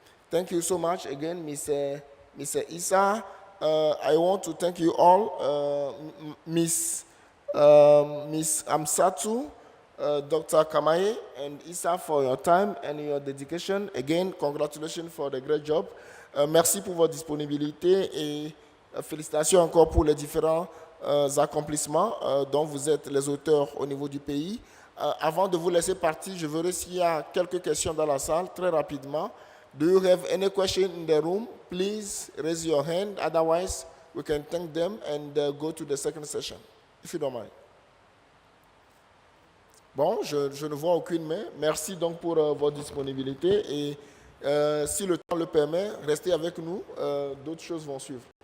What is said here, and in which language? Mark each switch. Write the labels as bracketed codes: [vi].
[en] Thank you so much again, Mr. Issa. I want to thank you all, Miss Amsatou, Dr. Kamayé, and Issa for your time and your dedication. Again, congratulations for the great job. [fr] Merci pour votre disponibilité et félicitations encore pour les différents accomplissements dont vous êtes les auteurs au niveau du pays. Avant de vous laisser partir, je verrai s'il y a quelques questions dans la salle, très rapidement. [en] Do you have any question in the room? Please raise your hand. Otherwise, we can thank them and go to the second session, if you don't mind. [fr] Bon, je ne vois aucune main. Merci donc pour votre disponibilité et si le temps le permet, restez avec nous. D'autres choses vont suivre.